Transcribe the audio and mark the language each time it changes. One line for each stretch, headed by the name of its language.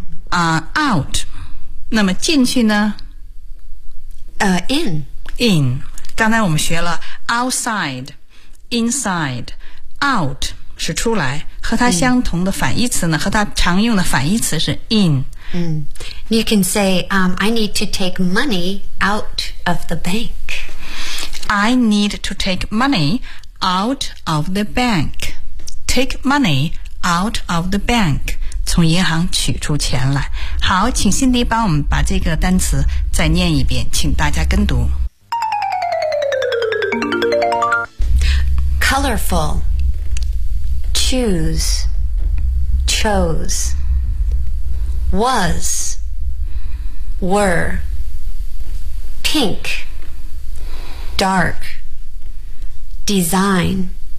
Chinese: Out， 那么进去呢？
English: In。
Chinese: In， 刚才我们学了 outside、inside、out 是出来，和它相同的反义词呢？和它常用的反义词是 in。
English: You can say, I need to take money out of the bank. I need to take money out of the bank. Take money out of the bank.
Chinese: 从银行取出钱来。好，请辛迪帮我们把这个单词再念一遍，请大家跟读。
English: Colorful. Choose. Chose. Was. Were. Pink. Dark. Design.